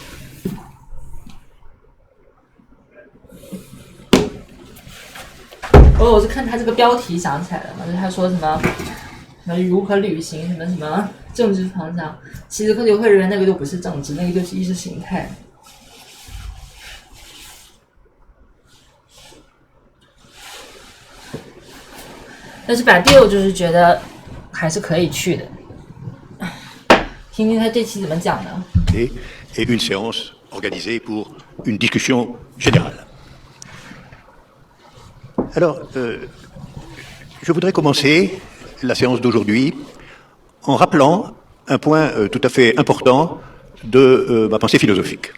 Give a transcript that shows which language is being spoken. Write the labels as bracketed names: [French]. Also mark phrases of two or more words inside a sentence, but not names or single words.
[Chinese] 我是看他这个标题想起来的嘛，就是他说什么如何履行什么政治方向，齐泽克就会认为那个就不是政治，那个就是意识形态。但是百蒂欧就是觉得还是可以去的，听听他这期怎么讲呢？ [French] Et une séance organisée pour une discussion générale. Alors, je voudrais commencer la séance d'aujourd'hui en rappelant un point tout à fait important de ma pensée philosophique.